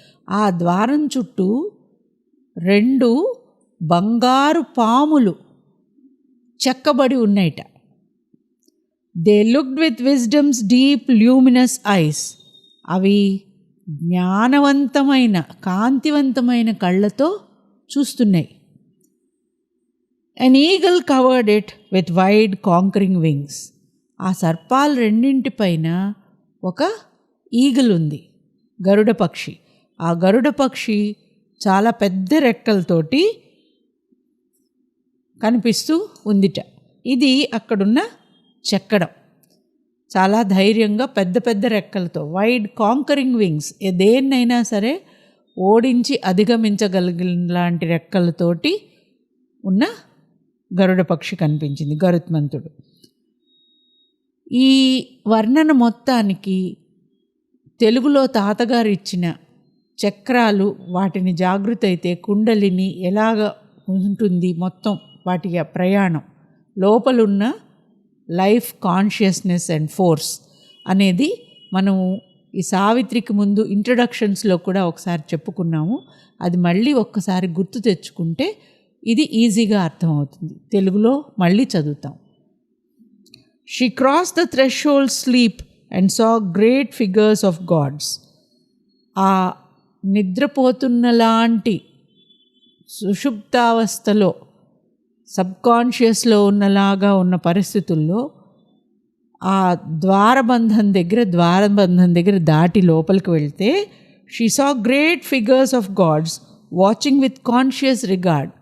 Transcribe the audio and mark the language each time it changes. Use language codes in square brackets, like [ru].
[te] ఆ ద్వారం చుట్టూ 2 బంగారు పాములు చెక్కబడి ఉన్నాయిట. [en] They looked with wisdom's deep luminous eyes. [te] అవి జ్ఞానవంతమైన కాంతివంతమైన కళ్ళతో చూస్తున్నాయి. [en] An eagle covered it with wide conquering wings. [te] ఆ సర్పాలు రెండింటిపైన ఒక ఈగల్ ఉంది, గరుడ పక్షి. ఆ గరుడ పక్షి చాలా పెద్ద రెక్కలతోటి కనిపిస్తూ ఉందిట. ఇది అక్కడున్న చెక్కడం. చాలా ధైర్యంగా పెద్ద పెద్ద రెక్కలతో, [en] wide conquering wings, [te] దేన్నైనా సరే ఓడించి అధిగమించగలిగిన లాంటి రెక్కలతోటి ఉన్న గరుడ పక్షి కనిపించింది, గరుత్మంతుడు. ఈ వర్ణన మొత్తానికి తెలుగులో తాతగారు ఇచ్చిన చక్రాలు, వాటిని జాగృత అయితే కుండలిని ఎలాగ ఉంటుంది, మొత్తం వాటి ప్రయాణం, లోపలున్న [en] life consciousness and force [te] అనేది మనం ఈ సావిత్రికి ముందు ఇంట్రడక్షన్స్లో కూడా ఒకసారి చెప్పుకున్నాము. అది మళ్ళీ ఒక్కసారి గుర్తు తెచ్చుకుంటే ఇది ఈజీగా అర్థమవుతుంది. తెలుగులో మళ్ళీ చదువుతాం. [en] She crossed the threshold sleep and saw great figures of gods. [te] ఆ నిద్రపోతున్న లాంటి సుషుప్తావస్థలో, సబ్కాన్షియస్లో ఉన్నలాగా ఉన్న పరిస్థితుల్లో ఆ ద్వారబంధం దగ్గర దాటి లోపలికి వెళ్తే [en] She saw great figures of gods watching with conscious regard.